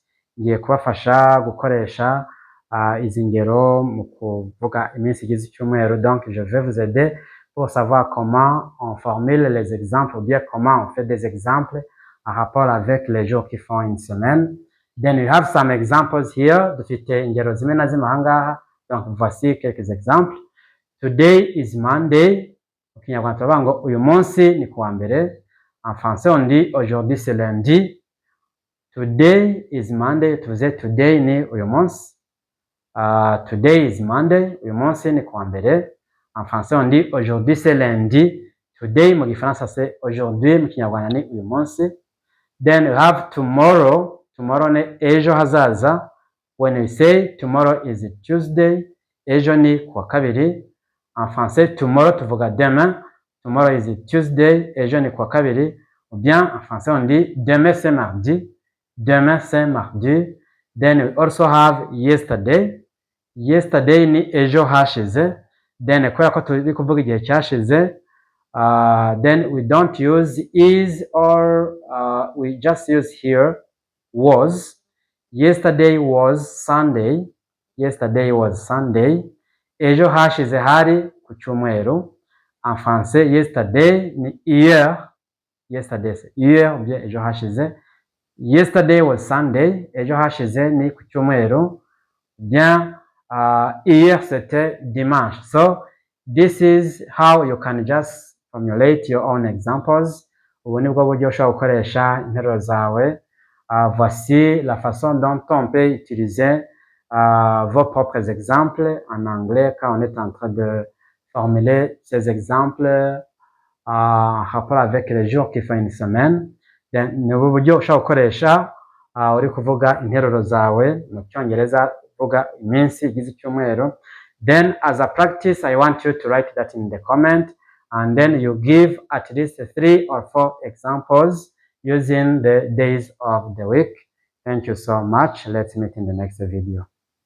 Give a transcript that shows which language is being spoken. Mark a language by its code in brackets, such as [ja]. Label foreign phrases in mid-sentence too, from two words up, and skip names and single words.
[rw] Ngiye kubafasha gukoresha izi ngero mu kuvuga iminsi igize icyumweru. [fr] Donc je vais vous aider pour savoir comment on formule les exemples ou bien comment on fait des exemples en rapport avec les jours qui font une semaine. [en] Then we have some examples here. [rw] Dufite ingero zimwe na zimwe ahangaha. [fr] Donc voici quelques exemples. [en] Today is Monday. [rw] Mu Kinyarwanda turavuga ngo uyu munsi ni kuwa mbere. [fr] En français on dit aujourd'hui c'est lundi. [en] Today is Monday. [rw] Tuvuze today ni uyu munsi. [en] Today is Monday. [rw] Uyu munsi ni kuwa mbere. [fr] En français on dit aujourd'hui c'est lundi. [rw] Today mu Gifaransa [fr] c'est aujourd'hui, [rw] mu Kinyarwanda ni uyu munsi. [en] Then we have tomorrow. Tomorrow [rw] ni ejo hazaza. [en] When we say tomorrow is Tuesday, [rw] ejo ni kuwa kabiri. [fr] En français tomorrow tuvuga demain. [en] Tomorrow is Tuesday, [rw] ejo ni kuwa kabiri. [fr] Ou bien en français on dit demain c'est mardi. Demain c'est mardi. [en] Then we also have yesterday. [rw] Yesterday ni ejo hashize. Then kubera ko turi kuvuga igihe cyashize, [en] then we don't use is or we just use here was. Yesterday was Sunday. Yesterday was Sunday. [rw] Ejo hashize hari ku cyumweru. [fr] En français yesterday ni hier. Yesterday c'est hier ou bien [rw] ejo hashize. [en] Yesterday was Sunday. [rw] Ejo hashize ni ku cyumweru. [fr] Bien hier c'était dimanche. [en] So this is how you can just formulate your own examples. [rw] Ubu nibwo buryo ushobora gukoresha interuro zawe. [fr] Voici la façon dont on peut utiliser vos propres exemples en anglais quand on est en train de formuler ces exemples en rapport avec les jours qui font une semaine. [rw] Ni ubu buryo ushobora gukoresha uri kuvuga interuro zawe mu cyongereza uvuga iminsi igize icyumweru. [en] Then as a practice I want you to write that in the comment and then you give at least 3 or 4 examples using the days of the week. Thank you so much. Let's meet in the next video.